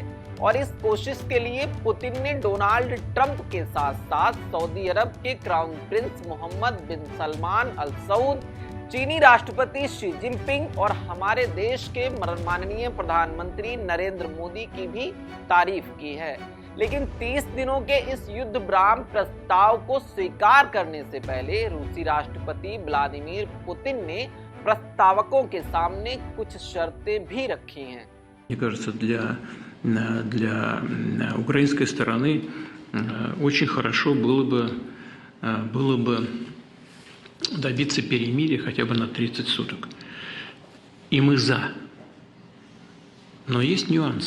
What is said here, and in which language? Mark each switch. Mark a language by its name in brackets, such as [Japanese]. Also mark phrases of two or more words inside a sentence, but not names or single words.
[Hindi] और इस कोशिश के लिए पुतिन ने डोनाल्ड ट्रंप के साथ साथ सऊदी अरब के क्राउन प्रिंस मोहम्मद बिन सलमान अल सऊद, चीनी राष्ट्रपति शी जिनपिंग और हमारे देश के माननीय प्रधानमंत्री नरेंद्र मोदी की भी तारीफ की है। लेकिन 30 दिनों के इस युद्ध विराम प्रस्ताव को स्वीकार करने से पहले रूसी राष्ट्रपति व्लादिमीर पुतिन ने प्रस्तावकों के सामने कुछ शर्तें भी रखी हैं। [Russian] Мне кажется, для украинской стороны очень хорошо было бы добиться перемирия хотя бы на 30 суток. И мы за. Но есть нюансы.